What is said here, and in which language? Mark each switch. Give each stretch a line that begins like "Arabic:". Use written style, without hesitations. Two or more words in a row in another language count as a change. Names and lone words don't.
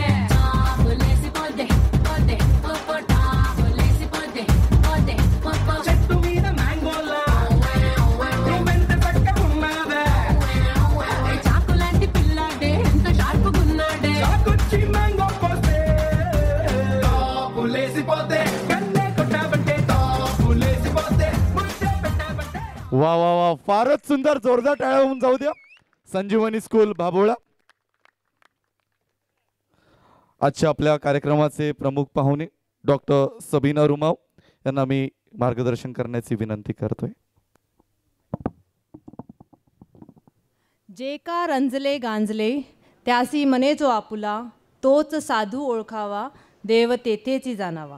Telugu: చెట్టు మీద మ్యాంగోలా నువ్వెంత చక్కగున్నావే చాకు లాంటి పిల్లాడే ఎంత షార్పుగున్నాడే చాకొచ్చి మ్యాంగో పోస్తే తాపులేసిపోతే కన్నే కొట్టాబంటే తాపులేసిపోతే ముద్దే పెట్టాబంటే
Marathi: वा वा वा फारच सुंदर जोरदार टाळ्या होऊन जाऊ द्या संजीवनी स्कूल भाबोळा। आजच्या आपल्या कार्यक्रमाचे प्रमुख पाहुणे डॉक्टर सबीना रुमाव यांना मी मार्गदर्शन करण्याची विनंती करतोय। जे का रंजले गांजले त्यासी मने जो आपुला, तोच साधू ओळखावा देव तेथेची जाणावा।